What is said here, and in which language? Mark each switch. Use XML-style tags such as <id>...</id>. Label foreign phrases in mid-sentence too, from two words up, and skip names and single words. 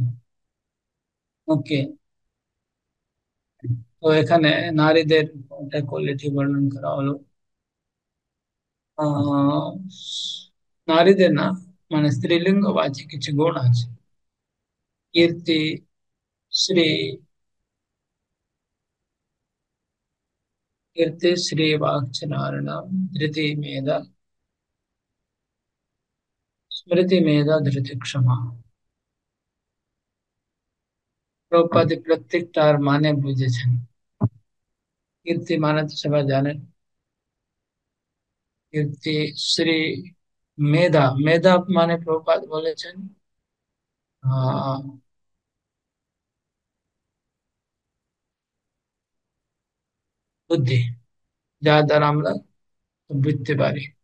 <bn>ওকে, তো এখানে নারীদের একটা কোয়ালিটি বর্ণন করা হলো। আহ নারীদের না, মানে স্ত্রীলিঙ্গবাচী কিছু গুণ আছে। কীর্তি, শ্রী,</bn> <sa>कीर्ति श्री वाक्च नारणम धृति मेधा स्मृति मेधा धृति क्षमा।</sa> <bn>প্রভুপাদ প্রত্যেকটার মানে বুঝেছেন। কীর্তি মানে তো সবাই জানেন, কীর্তি শ্রী মেধা, মেধা মানে প্রভুপাদ বলেছেন আহ বুদ্ধি, যার দ্বারা আমরা বুঝতে পারি।</bn>